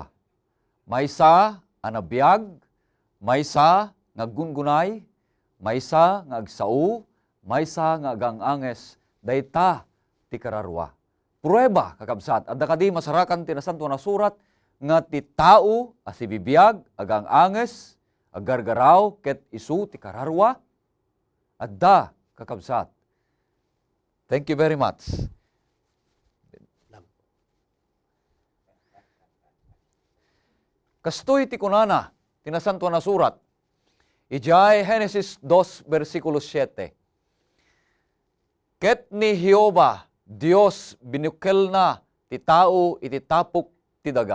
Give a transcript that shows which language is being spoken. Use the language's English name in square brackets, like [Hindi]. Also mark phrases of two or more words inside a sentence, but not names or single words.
[Iloko] Maysa anabiyag, maysa nga gungunay, maysa nga agsao, maysa nga aganganges, dayta ti kararwa. Prueba kakabsat, adda kadi masarakan ti nasanto na surat nga ti tao asibibiyag, aganganges, agargaraw ket isu ti kararwa. Adda kakabsat. [English] Thank you very much. [Iloko] Kastoy ti kunana, tinasanto na surat. Ijay Genesis 2, versikulo 7. Ket ni Jehova, Dios binukel na ti tao iti tapok ti daga.